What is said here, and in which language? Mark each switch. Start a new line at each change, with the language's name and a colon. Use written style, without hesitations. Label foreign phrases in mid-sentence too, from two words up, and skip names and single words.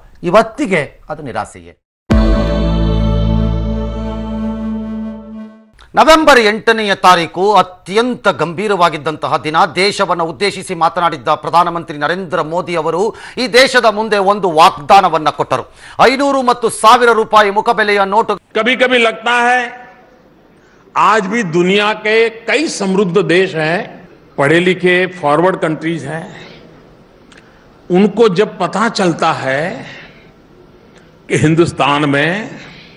Kannada: ಇವತ್ತಿಗೆ ಅದು ನಿರಾಸೆಯೇ. ನವೆಂಬರ್ 8ನೇ ತಾರೀಕು ಅತ್ಯಂತ ಗಂಭೀರವಾಗಿದ್ದಂತಹ ದಿನ. ದೇಶವನ್ನು ಉದ್ದೇಶಿಸಿ ಮಾತನಾಡಿದ್ದ ಪ್ರಧಾನಮಂತ್ರಿ ನರೇಂದ್ರ ಮೋದಿ ಅವರು ಈ ದೇಶದ ಮುಂದೆ ಒಂದು ವಾಗ್ದಾನವನ್ನ ಕೊಟ್ಟರು. 500 ಮತ್ತು 1000 ರೂಪಾಯಿ ಮುಖಬೆಲೆಯ ನೋಟು.
Hindi: कभी कभी लगता है आज भी दुनिया के कई समृद्ध देश हैं, पढ़े लिखे
English: forward countries
Hindi: हैं, उनको जब पता चलता है कि हिंदुस्तान में